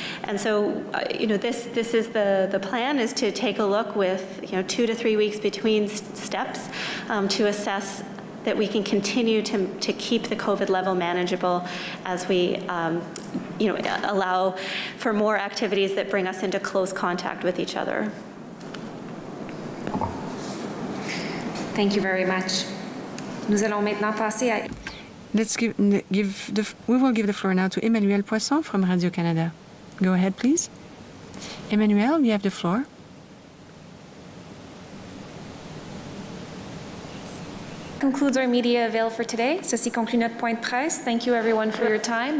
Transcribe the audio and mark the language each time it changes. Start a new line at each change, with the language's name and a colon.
English: And so, this is the plan is to take a look with, 2 to 3 weeks between steps to assess that we can continue to keep the COVID level manageable as we, allow for more activities that bring us into close contact with each other. Thank you very much.
French: Nous allons maintenant passer à...
English: We will give the floor now to Emmanuel Poisson from Radio-Canada. Go ahead, please. Emmanuel, you have the floor. Concludes our media avail for today.
French: Ceci conclut notre point de presse.
English: Thank you everyone for your time.